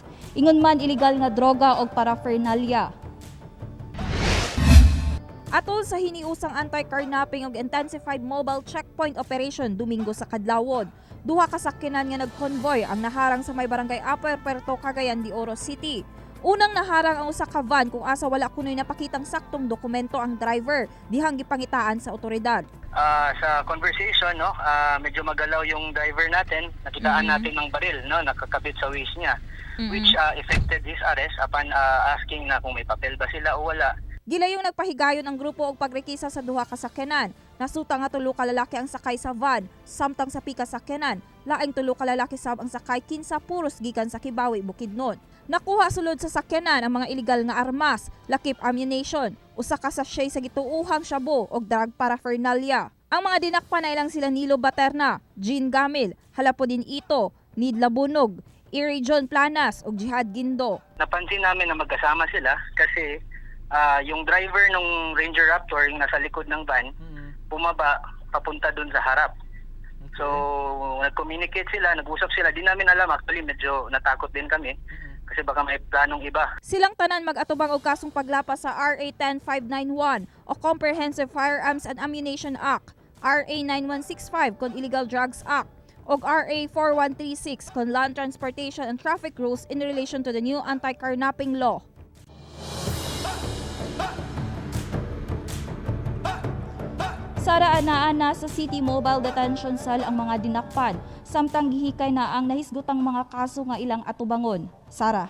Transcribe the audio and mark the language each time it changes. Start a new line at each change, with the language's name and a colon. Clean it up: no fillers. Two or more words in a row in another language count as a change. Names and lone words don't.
Cebuano: Ingon man iligal nga droga o paraphernalia. Atol sa hiniusang anti-carnapping og
English: intensified mobile checkpoint operation
Cebuano: Domingo sa Kadlawon, 2 ka sakyanan nga nag-convoy ang naharang sa may barangay Upper Puerto, Cagayan de Oro City. Unang naharang ang usa ka van kung asa wala kunoy napakitang saktong dokumento ang driver, dihang gipangitaan sa otoridad.
Filipino: Sa conversation, no, medyo magalaw yung driver natin. Nakitaan natin ng baril, no, nakakabit sa waist niya,
English: which affected his arrest upon asking
Filipino: na kung may papel ba sila o wala.
Cebuano: Gilayong nagpahigayon ang grupo og pagrekisa sa 2 ka sakyanan. Nasuta nga 3 ka lalaki ang sakay sa van, samtang sa pika sakyanan, laing 3 ka lalaki sab ang sakay kinsa puros gikan sa Kibawi, Bukidnon. Nakuha sulod sa sakyanan ang mga iligal nga armas, lakip ammunition, usa ka sachet sa gituuhang shabu og drug paraphernalia. Ang mga dinakpan na ilang sila Nilo Baterna, Jean Gamil, Halapodin Ito, Nidla Bunog, Iri John Planas ug Jihad Gindo.
Filipino: Napansin namin na magkasama sila kasi yung driver ng Ranger Raptor yung nasa likod ng van, bumaba papunta dun sa harap. So, nag-communicate sila, nag-usap sila. Di namin alam, actually medyo natakot din kami kasi baka may planong iba.
Cebuano: Silang tanan mag-atubang og kasong paglapas sa RA 10591 o Comprehensive Firearms and Ammunition Act, RA 9165 kon Illegal Drugs Act, og RA 4136 kon Land Transportation and Traffic Rules
English: in relation to the new anti-carnapping law.
Cebuano: Sara ana sa City Mobile Detention Cell ang mga dinakpan, samtang gihikay na ang nahisgutang mga kaso nga ilang atubangon. Sara.